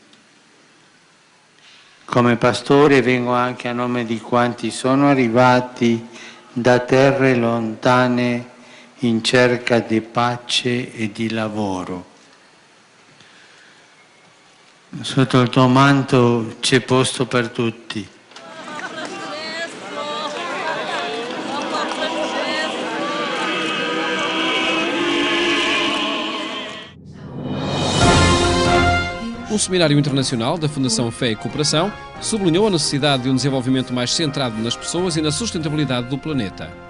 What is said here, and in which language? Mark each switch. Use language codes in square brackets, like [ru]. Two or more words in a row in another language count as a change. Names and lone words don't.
[it] Come pastore vengo anche a nome di quanti sono arrivati da terre lontane in cerca di pace e di lavoro. Sotto il tuo manto c'è posto per tutti. [pt] O Seminário Internacional da Fundação Fé e Cooperação sublinhou a necessidade de um desenvolvimento mais centrado nas pessoas e na sustentabilidade do planeta.